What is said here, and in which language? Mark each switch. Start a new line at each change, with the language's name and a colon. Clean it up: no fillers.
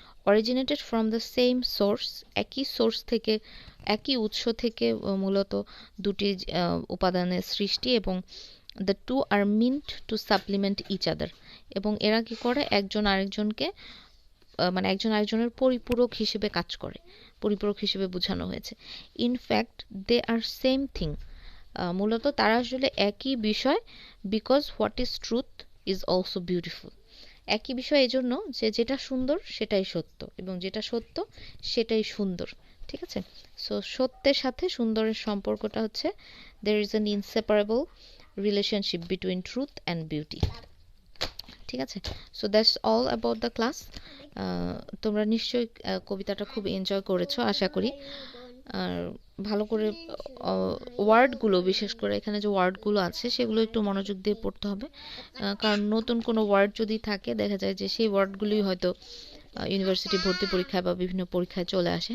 English: originated from the same source,
Bangla: একই source থেকে, একই উৎস থেকে মূলত দুটি উপাদানের সৃষ্টি, এবং
English: the two are meant to supplement each other,
Bangla: এবং এরা কি করে একজন আরেকজনকে মানে একজন আরেকজনের পরিপূরক হিসেবে কাজ করে, পরিপূরক হিসেবে বোঝানো হয়েছে।
English: in fact they are same thing,
Bangla: মূলত তারা আসলে একই বিষয়,
English: Because what is truth is also beautiful.
Bangla: একই বিষয় এজন্য যে যেটা সুন্দর সেটাই সত্য, এবং যেটা সত্য সেটাই সুন্দর, ঠিক আছে। সো সত্যের সাথে সুন্দরের সম্পর্কটা হচ্ছে
English: there is an inseparable relationship between truth and beauty,
Bangla: ঠিক আছে?
English: So that's all about the class.
Bangla: তোমরা নিশ্চয়ই কবিতাটা খুব এনজয় করেছো আশা করি। আর ভালো করে ওয়ার্ডগুলো, বিশেষ করে এখানে যে ওয়ার্ডগুলো আছে সেগুলো একটু মনোযোগ দিয়ে পড়তে হবে, কারণ নতুন কোনো ওয়ার্ড যদি থাকে দেখা যায় যে সেই ওয়ার্ডগুলি হয়তো ইউনিভার্সিটি ভর্তি পরীক্ষায় বা বিভিন্ন পরীক্ষায় চলে আসে।